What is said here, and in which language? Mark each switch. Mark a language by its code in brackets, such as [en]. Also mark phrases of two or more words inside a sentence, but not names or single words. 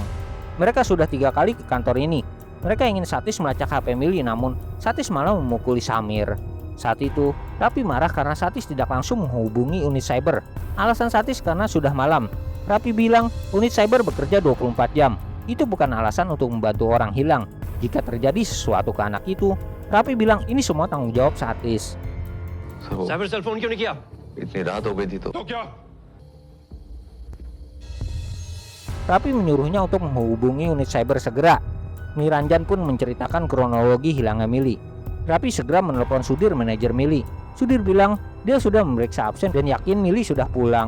[id] Mereka sudah 3 kali ke kantor ini. Mereka ingin Satis melacak HP Mili, namun Satis malah memukuli Samir. Saat itu, Rapi marah karena Satis tidak langsung menghubungi unit cyber. Alasan Satis karena sudah malam. Rapi bilang unit cyber bekerja 24 jam. Itu bukan alasan untuk membantu orang hilang. Jika terjadi sesuatu ke anak itu, Rapi bilang ini semua tanggung jawab Satis. [en] cyber cell phone [hi] क्यों नहीं किया? इतनी रात हो गई थी तो क्या? [id] Rapi menyuruhnya untuk menghubungi unit cyber segera. Niranjan pun menceritakan kronologi hilangnya Mili. Rapi segera menelpon Sudir, manajer Mili. Sudir bilang dia sudah memeriksa absen dan yakin Mili sudah pulang.